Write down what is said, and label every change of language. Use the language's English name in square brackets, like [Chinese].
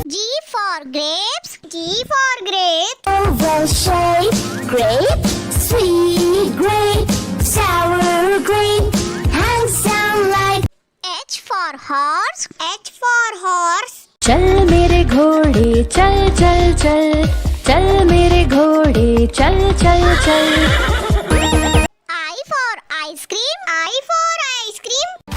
[English] G for grapes, G for grapes. Oval shape, grape, sweet grape, sour grape, handsome like. H for horse, H for horse. [Hindi] चल मेरे घोड़े चल चल चल, चल मेरे घोड़े चल चल चल। [English] I for ice cream, I for ice cream.